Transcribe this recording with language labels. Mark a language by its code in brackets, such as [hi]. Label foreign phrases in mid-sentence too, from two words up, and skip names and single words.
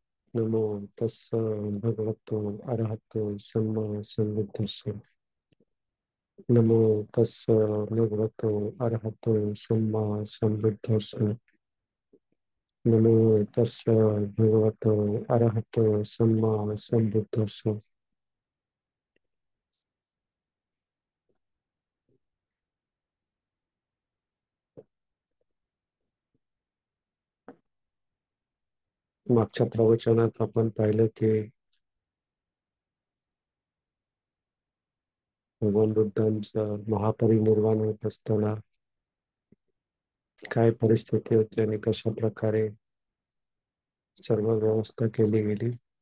[pi] नमो तस्य भगवतो अरहतो सम्मा सम्बुद्धस्य। नमो तस्य भगवतो अरहतो सम्मा सम्बुद्धस्य। नमो तस्य भगवतो अरहतो सम्मा सम्बुद्धस्य। [mr] मागच्या प्रवचनात आपण पाहिलं की भगवान बुद्धांचं महापरिनिर्वाण होत असताना काय परिस्थिती होती आणि कशा प्रकारे सर्व व्यवस्था केली गेली.